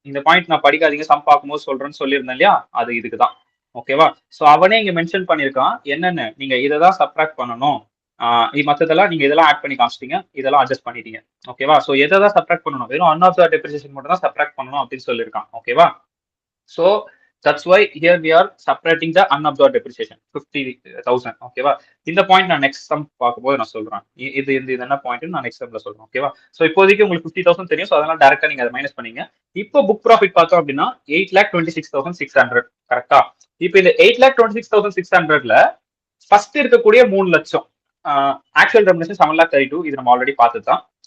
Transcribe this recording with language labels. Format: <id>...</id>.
<ta>இந்த பாயிண்ட் நான் படிக்காதீங்க, சம் பார்க்கும்போது சொல்றேன்னு சொல்லியிருந்தேன் இல்லையா? அது இதுக்கு தான். ஓகேவா? ஸோ அவனே இங்க மென்ஷன் பண்ணிருக்கான் என்னன்னு, நீங்க இதை தான் சப்ட்ராக்ட் பண்ணணும். மற்றதெல்லாம் நீங்க இதெல்லாம் ஆட் பண்ணி காமிச்சிட்டீங்க, இதெல்லாம் அட்ஜஸ்ட் பண்ணிட்டீங்க. ஓகேவா? ஸோ எதை தான் சப்ட்ராக்ட் பண்ணணும்? வெறும் அன்அப்சர்வ்ட் டெப்ரிசியேஷன் மட்டும் தான் சப்ட்ராக்ட் பண்ணணும் அப்படின்னு சொல்லியிருக்கான். ஓகேவா?</ta> <en>So that's why here we are separating the unabsorbed depreciation 50,000.</en> <ta>ஓகேவா? இந்த பாயிண்ட் நான் நெக்ஸ்ட் சம் பார்க்கும்போது நான் சொல்றேன். இது என்ன பாயிண்ட் நான் நெக்ஸ்ட் சம்ல சொல்றேன். ஓகேவா? சோ இப்போதைக்கு உங்களுக்கு 50,000 தெரியும். சோ அதனால டைரக்டா நீங்க அதை மைனஸ் பண்ணீங்க. இப்போ புக் ப்ராஃபிட் பார்த்தோம் அப்படின்னா 8,26,600. கரெக்டா? இப்போ இந்த 8,26,600ல ஃபர்ஸ்ட் இருக்கக்கூடிய 3 லட்சம் ஆக்சுவல் ரெமுனரேஷன் 7,32. இது நம்ம ஆல்ரெடி பார்த்தது தான்.</ta>